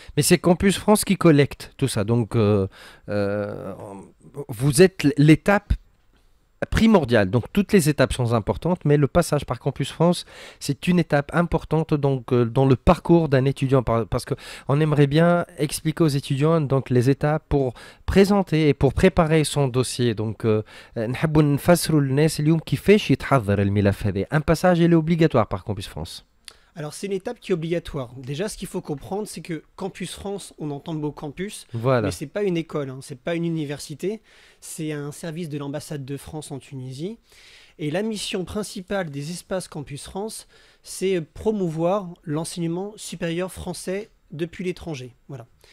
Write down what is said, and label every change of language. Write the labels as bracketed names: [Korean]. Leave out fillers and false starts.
[French] Mais c'est Campus France qui collecte tout ça. Donc, vous êtes l'étape primordial. Donc toutes les étapes sont importantes, mais le passage par Campus France, c'est une étape importante donc, dans le parcours d'un étudiant. Parce qu'on aimerait bien expliquer aux étudiants donc, les étapes pour présenter et pour préparer son dossier. [Arabic] Donc, نحبوا نفسروا للناس اليوم كيفاش يتحضر الملف هذا. [French] Un passage il est obligatoire par Campus France. Alors c'est une étape qui est obligatoire. Déjà ce qu'il faut comprendre c'est que Campus France, on entend le mot campus, voilà. Mais c'est pas une école, c'est pas une université, c'est un service de l'ambassade de France en Tunisie. Et la mission principale des espaces Campus France, c'est promouvoir l'enseignement supérieur français depuis l'étranger. Voilà.